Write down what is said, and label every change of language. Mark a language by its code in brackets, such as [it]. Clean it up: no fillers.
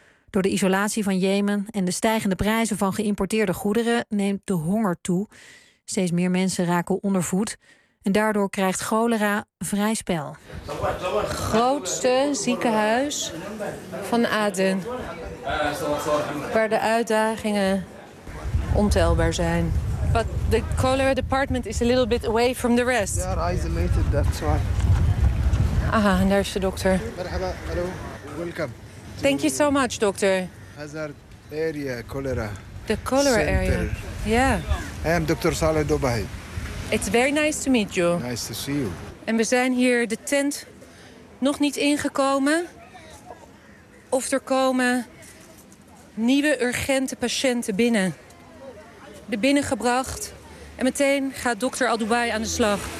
[nl] Door de isolatie van Jemen en de stijgende prijzen van geïmporteerde goederen neemt de honger toe. Steeds meer mensen raken ondervoed. En daardoor krijgt cholera vrij spel. Grootste ziekenhuis van Aden. Waar de uitdagingen ontelbaar zijn. [en] But the cholera department is a little bit away from the rest. They are isolated, that's why. [nl] Aha, en daar is de dokter. Merhaba, hallo, welkom. [en] Thank you so much, dokter. Hazard area, cholera. The cholera center. Area. Yeah. I am Dr. Saleh Dobahi. It's very nice to meet you. Nice to see you. [nl] En we zijn hier de tent nog niet ingekomen. Of er komen nieuwe urgente patiënten binnen. De binnengebracht. En meteen gaat dokter Al-Dubai aan de slag.